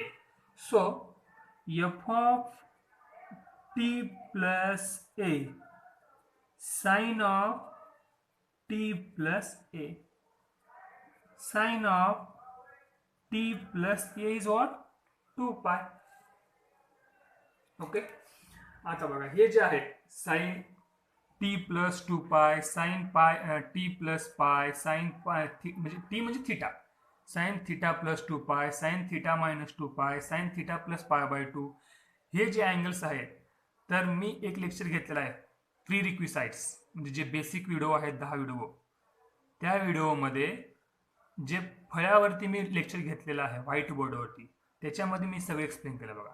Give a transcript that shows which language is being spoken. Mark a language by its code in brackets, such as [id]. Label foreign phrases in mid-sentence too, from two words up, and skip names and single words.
[en] So f of t plus a sin of t plus a, sin of t plus a is what? 2 pi. ओके, [mr] आता बघा हे जे आहे [en] sin t plus 2 pi, sin pi t plus pi, sin pi म्हणजे t म्हणजे थीटा, sin theta plus 2 pi, sin theta minus 2 pi, sin theta plus pi by 2. [mr] हे जे अँगल्स आहेत, तर मी एक लेक्चर घेतलेला आहे [en] pre requisites, [mr] म्हणजे जे [en] basic video [mr] आहेत 10 व्हिडिओ, त्या व्हिडिओमध्ये जे फळ्यावरती मी लेक्चर घेतलेलं आहे व्हाईट बोर्डवरती, त्याच्यामध्ये मी सगळं एक्सप्लेन केलं बघा.